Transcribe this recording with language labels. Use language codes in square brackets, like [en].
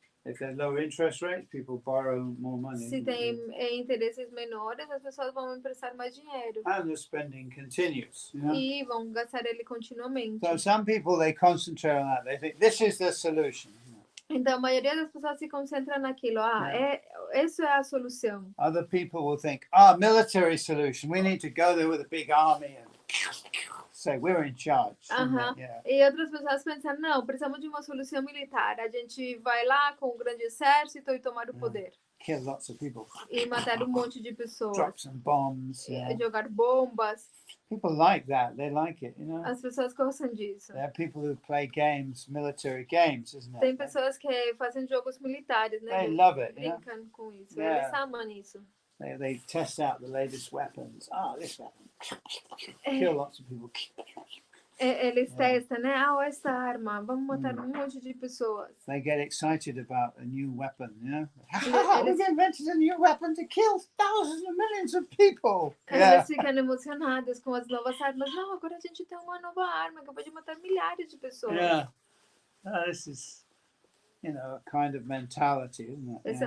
[en] If there's lower interest rates, people borrow more money. [pt] Se tem interesses menores, as pessoas vão emprestar mais dinheiro. [en] And the spending continues. [pt] E vão gastar ele continuamente. [en] So some people, they concentrate on that. They think this is the solution. [pt] Então a maioria das pessoas se concentra naquilo. Isso é a solução. [en] Other people will think, military solution. We need to go there with a big army and say we're in charge. Yeah. [pt] E outras pessoas pensam, não, precisamos de uma solução militar. A gente vai lá com um grande exército e tomar o poder. [en] Kill lots of people. [pt] E matar um monte de pessoas. [en] Drop some bombs. [pt] Jogar bombas. [en] People like that. They like it, [pt] As pessoas gostam disso. [en] There are people who play games, military games, isn't it? [pt] Tem pessoas que fazem jogos militares, né? [en] They love it. [pt] Brincam com isso. Eles amam isso. [en] They test out the latest weapons. This weapon. Kill lots of people. [pt] Eles testam, né? Essa arma, vamos matar um monte de pessoas. [en] They get excited about a new weapon, We've invented a new weapon to kill thousands and millions of people. [pt] Eles ficam emocionados com as novas armas. Não, agora a gente tem uma nova arma que pode matar milhares de pessoas. [en] Yeah. This is, a kind of mentality, isn't it?